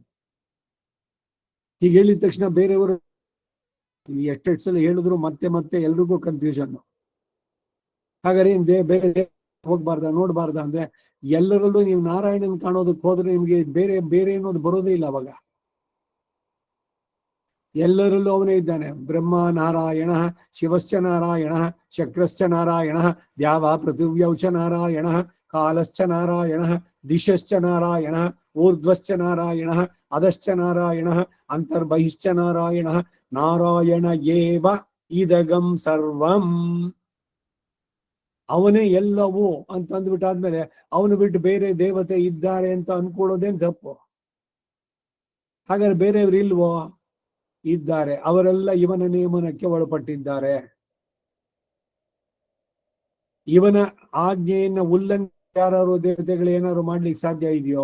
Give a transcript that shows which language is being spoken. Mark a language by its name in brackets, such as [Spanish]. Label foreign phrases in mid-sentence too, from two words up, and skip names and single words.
[Kannada] ಹೀಗೆ ಹೇಳಿದ ತಕ್ಷಣ ಬೇರೆಯವರು ಎಷ್ಟೆಷ್ಟು ಸಲ ಹೇಳಿದ್ರು ಮತ್ತೆ ಮತ್ತೆ ಎಲ್ರಿಗೂ ಕನ್ಫ್ಯೂಷನ್. ಹಾಗಾದ್ರೆ ಬೇರೆ ಹೋಗ್ಬಾರ್ದ ನೋಡ್ಬಾರ್ದ ಅಂದ್ರೆ, ಎಲ್ಲರಲ್ಲೂ ನೀವು ನಾರಾಯಣನ್ ಕಾಣೋದಕ್ಕೆ ಹೋದ್ರೆ ನಿಮ್ಗೆ ಬೇರೆ ಬೇರೆ ಅನ್ನೋದು ಬರೋದೇ ಇಲ್ಲ. ಅವಾಗ ಎಲ್ಲರಲ್ಲೂ ಅವನೇ ಇದ್ದಾನೆ. [Sanskrit] ಬ್ರಹ್ಮ ನಾರಾಯಣ, ಶಿವಶ್ಚ ನಾರಾಯಣ, ಶಕ್ರಶ್ಚ ನಾರಾಯಣ, ದ್ಯಾವ ಪೃಥಿವ್ಯೌಚ ನಾರಾಯಣ, ಕಾಲಶ್ಚ ನಾರಾಯಣ, ದಿಶಶ್ಚ ನಾರಾಯಣ, ಊರ್ಧ್ವಶ್ಚ ನಾರಾಯಣ, ಅಧಶ್ಚ ನಾರಾಯಣ, ಅಂತರ್ಬಹಿಶ್ಚ ನಾರಾಯಣ, ನಾರಾಯಣ ಏವ ಇದಗಂ ಸರ್ವಂ. [Kannada] ಅವನೇ ಎಲ್ಲವೂ ಅಂತ ಅಂದ್ಬಿಟ್ಟಾದ್ಮೇಲೆ ಅವನು ಬಿಟ್ಟು ಬೇರೆ ದೇವತೆ ಇದ್ದಾರೆ ಅಂತ ಅನ್ಕೊಳ್ಳೋದೇನ್ ತಪ್ಪು. ಹಾಗಾದ್ರೆ ಬೇರೆಯವರು ಇಲ್ವೋ? ಇದ್ದಾರೆ. ಅವರೆಲ್ಲ ಇವನ ನಿಯಮನಕ್ಕೆ ಒಳಪಟ್ಟಿದ್ದಾರೆ. ಇವನ ಆಜ್ಞೆಯನ್ನ ಉಲ್ಲಂಘನೆ ಯಾರು ದೇವತೆಗಳು ಏನಾದ್ರು ಮಾಡ್ಲಿಕ್ಕೆ ಸಾಧ್ಯ ಇದೆಯೋ?